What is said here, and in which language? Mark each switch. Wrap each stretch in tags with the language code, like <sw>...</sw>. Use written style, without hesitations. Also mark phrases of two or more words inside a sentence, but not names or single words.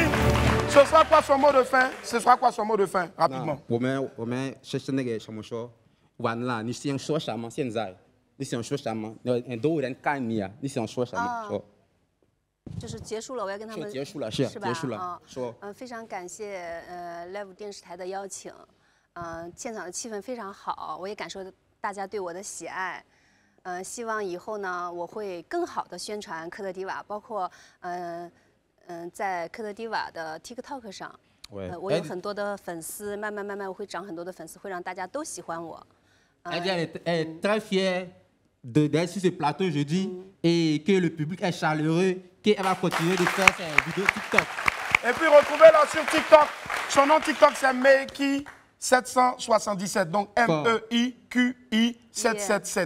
<fr>Ce sera quoi son mot de fin? Ce sera quoi son mot de fin? Rapidement.</fr> <zh>Live 电视台的邀请，现场的气氛非常好，我也感受到大家对我的喜爱。希望以后呢，我会更好的宣传科特迪瓦，包括在科特迪瓦的 TikTok 上，我有很多的粉丝，慢慢我会涨很多的粉丝，会让大家都喜欢我。</zh> <fr>Elle est très fière d'être sur ce plateau aujourd'hui et que le public est chaleureux, qu'elle va continuer de faire ses vidéos TikTok. Et puis retrouvez-la sur TikTok. Son nom TikTok c'est Meiki 777, donc MEIQI 777.</fr>